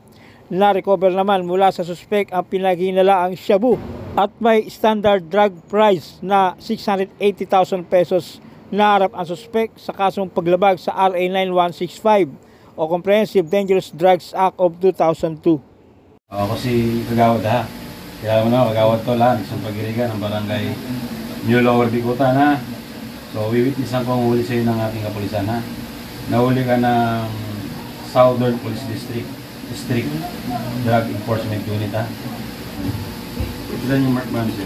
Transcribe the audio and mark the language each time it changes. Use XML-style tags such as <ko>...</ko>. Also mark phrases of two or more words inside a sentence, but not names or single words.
<tl>Na-recover naman mula sa suspect ang pinaghinalaang shabu at may</tl> <en>standard drug price</en> <tl>na 680,000 pesos. Naharap ang suspect sa kasong paglabag sa RA 9165 o Comprehensive Dangerous Drugs Act of 2002. Ako si Kagawad ha. Kaya mo na, Kagawad to lang, isang pagirigan ng barangay New Lower Bicutan ha. So, wiwitnessan ko ang huli sa iyo ng ating kapulisan ha. Nahuli ka ng Southern Police District Drug Enforcement Unit ha. Ilan yung mark man siya?</tl>